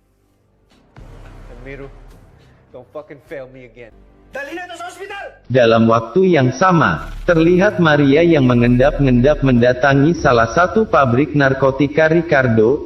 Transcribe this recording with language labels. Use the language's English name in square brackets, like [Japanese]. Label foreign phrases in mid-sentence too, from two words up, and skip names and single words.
[English] Miru, don't fucking fail me again. [Filipino] Dali na to sa ospital! [Indonesian] Dalam waktu yang sama, terlihat Maria yang mengendap-endap mendatangi salah satu pabrik narkotika Ricardo.